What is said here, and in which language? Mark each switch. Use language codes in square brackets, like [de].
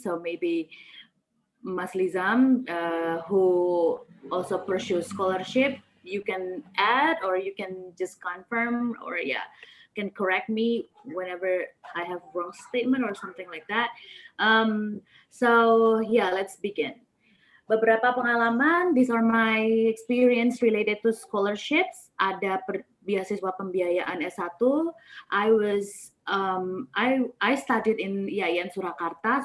[en] So maybe Mas Lizam, who also pursues scholarship, you can add or you can just confirm or can correct me whenever I have wrong statement or something like that. So let's begin. [id] Beberapa pengalaman, [en] these are my experience related to scholarships. [id] Ada beasiswa pembiayaan S1. [en] I studied in IAIN Surakarta.